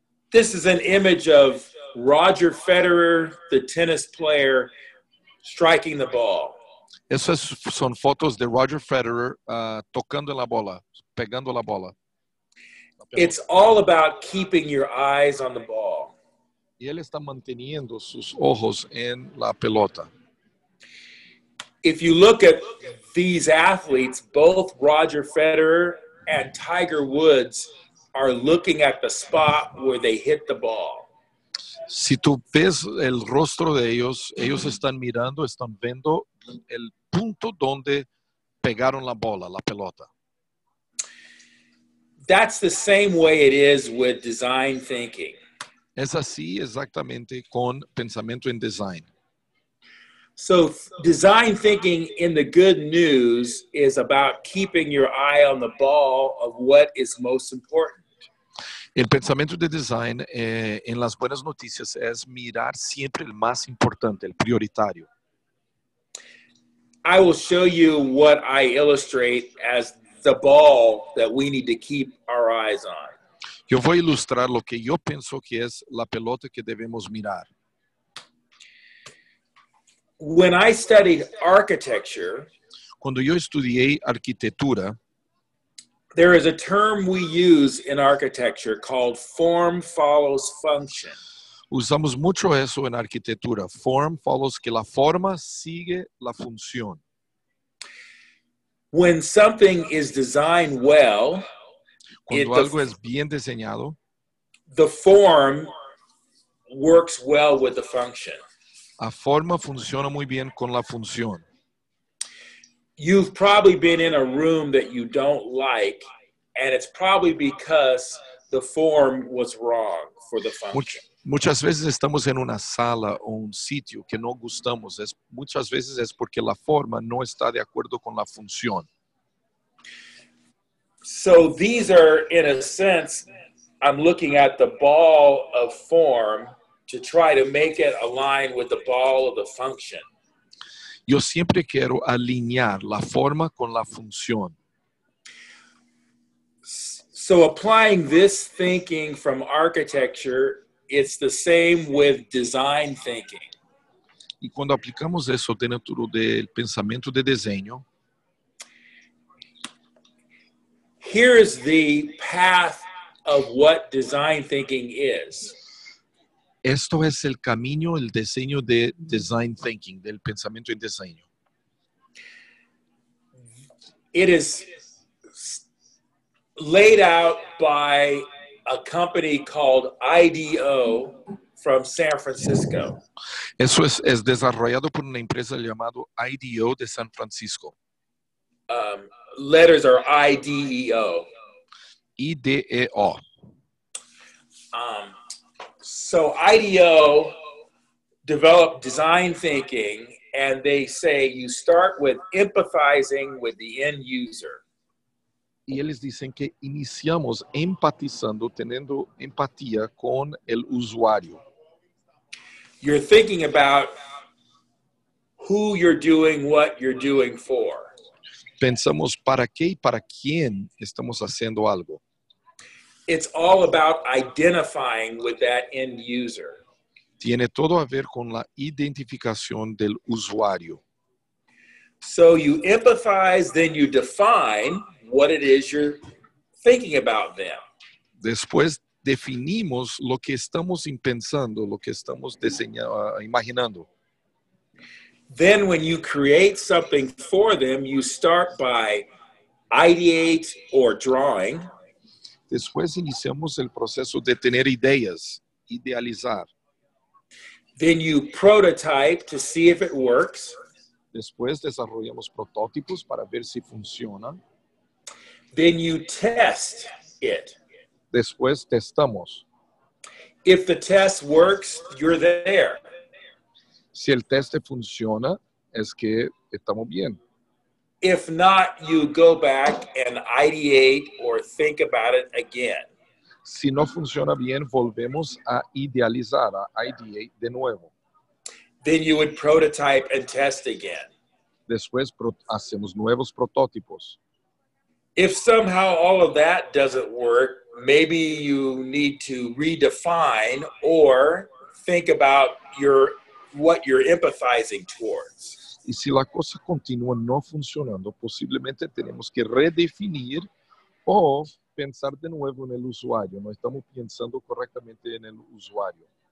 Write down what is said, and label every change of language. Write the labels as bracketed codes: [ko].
[en] This is an image of Roger Federer, the tennis player, striking the ball. [pt] Essas são fotos de Roger Federer tocando na bola, pegando a bola. [en] It's all about keeping your eyes on the ball. [pt] E ele está [es] manteniendo sus ojos en la pelota. [en] If you look at these athletes, both Roger Federer and Tiger Woods are looking at the spot where they hit the ball. [es] Si tú ves el rostro de ellos, ellos están mirando, están viendo el punto donde pegaron la bola, la pelota. [en] That's the same way it is with design thinking. [es] Es así exactamente con pensamiento en design. [en] So design thinking in the good news is about keeping your eye on the ball of what is most important. [es] El pensamiento de design en las buenas noticias es mirar siempre el más importante, el prioritario. [en] I will show you what I illustrate as the ball that we need to keep our eyes on. [es] Yo voy a ilustrar lo que yo pienso que es la pelota que debemos mirar. [en] When I studied architecture, [es] Cuando yo estudié arquitectura, [en] there is a term we use in architecture called form follows function. [es] usamos mucho eso en arquitectura. [en] Form follows, [es] que la forma sigue la función. [en] When something is designed well, [es] Cuando algo es bien diseñado, [en] the form works well with the function. [es] la forma funciona muy bien con la función. [en] You've probably been in a room that you don't like, and it's probably because the form was wrong for the function. [es] Muchas veces estamos en una sala o un sitio que no gustamos. Muchas veces es porque la forma no está de acuerdo con la función. [en] So these are, in a sense, I'm looking at the ball of form to try to make it align with the ball of the function. [es] Yo siempre quiero alinear la forma con la función. [en] So applying this thinking from architecture, it's the same with design thinking. [es] Y cuando aplicamos eso dentro del pensamiento de diseño, [en] here's the path of what design thinking is. [es] esto es el camino, el diseño de design thinking, del pensamiento en diseño. [en] It is laid out by a company called IDO from San Francisco. [es] Eso es desarrollado por una empresa llamada IDO de San Francisco. [en] Letters are IDEO. IDEO. So IDEO developed design thinking, and they say you start with empathizing with the end user. [es] Y ellos dicen que iniciamos empatizando, teniendo empatía con el usuario. [en] You're thinking about who you're doing what you're doing for. [es] Pensamos para qué y para quién estamos haciendo algo. [en] It's all about identifying with that end user. [es] Tiene todo a ver con la identificación del usuario. [en] So you empathize, then you define what it is you're thinking about them. [es] Después definimos lo que estamos pensando, lo que estamos imaginando. [en] Then when you create something for them, you start by ideate or drawing. [es] Después iniciamos el proceso de tener ideas, idealizar. [en] Then you prototype to see if it works. [es] Después desarrollamos prototipos para ver si funcionan. [en] Then you test it. [es] Después testamos. [en] If the test works, you're there. [es] Si el teste funciona, es que estamos bien. [en] If not, you go back and ideate or think about it again. [es] Si no funciona bien, volvemos a idealizar, a ideate de nuevo. [en] Then you would prototype and test again. [es] Después hacemos nuevos prototipos. [en] If somehow all of that doesn't work, maybe you need to redefine or think about what you're empathizing towards. [es] Y si la cosa continúa no funcionando, posiblemente tenemos que redefinir o pensar de nuevo en el usuario. No estamos pensando correctamente en el usuario.